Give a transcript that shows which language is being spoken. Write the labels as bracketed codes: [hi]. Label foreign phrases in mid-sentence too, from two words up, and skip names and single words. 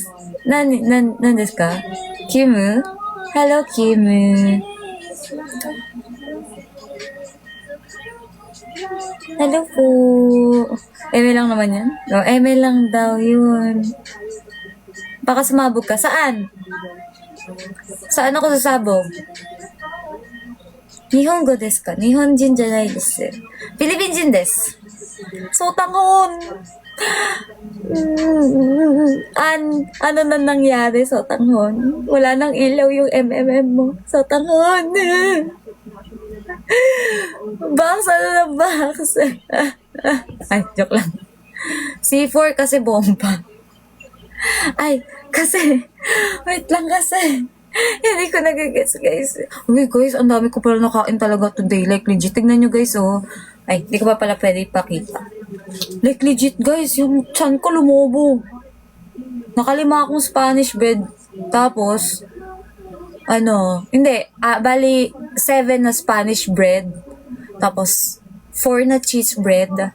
[tl] Nandes ka? Kimu? Hello, Kimu. Hello po. Eme lang naman yan? No, eme lang daw yun. Baka sumabog ka. Saan? Saan ako sasabog? [ja] 日本語ですか？日本人じゃないです. フィリピンです. [tl] Sotanghon. Ano na nangyari, Sotanghon? Wala nang ilaw yung MMM mo. Sotanghon. Box, ano na box? Ay, joke lang. C4 kasi bomba. Ay, kasi, wait lang kasi. Hindi ko nagigets, guys. Okay, guys, ang dami ko pala nakain talaga today. Like, legit. Tignan nyo, guys, oh. Ay, hindi ko pa pala pwede ipakita. [en] Like, legit, guys. [tl] Yung chan ko lumobo. Nakalima akong [en] Spanish bread. [tl] Tapos, bali, 7 na [en] Spanish bread. [tl] Tapos, 4 na [en] cheese bread.